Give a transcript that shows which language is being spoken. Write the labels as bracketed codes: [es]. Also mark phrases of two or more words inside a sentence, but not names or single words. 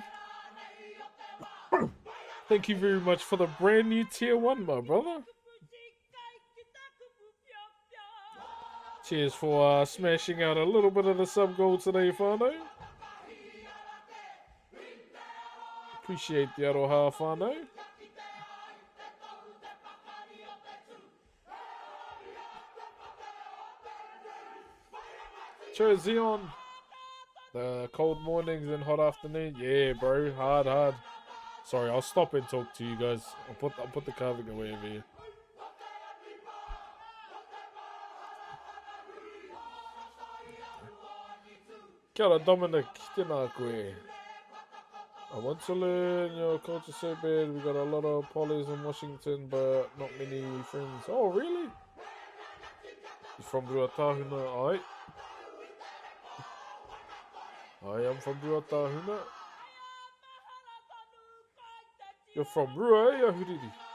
[en] Thank you very much for the brand new tier 1, my brother. Cheers for smashing out a little bit of the sub goal today, whānau. Appreciate the aroha, whānau. Cheers, Zion. The cold mornings and hot afternoon. Yeah, bro. Hard. Sorry, I'll stop and talk to you guys. I'll put the carving away over here. [mi] Kia ora, Dominic. Tēnā koe. [en] I want to learn your culture so bad. We got a lot of polys in Washington, but not many friends. Oh, really? You're from Ruatahuna, aye? I am from Ruatahuna. You're from Rua, eh, Ahuriri?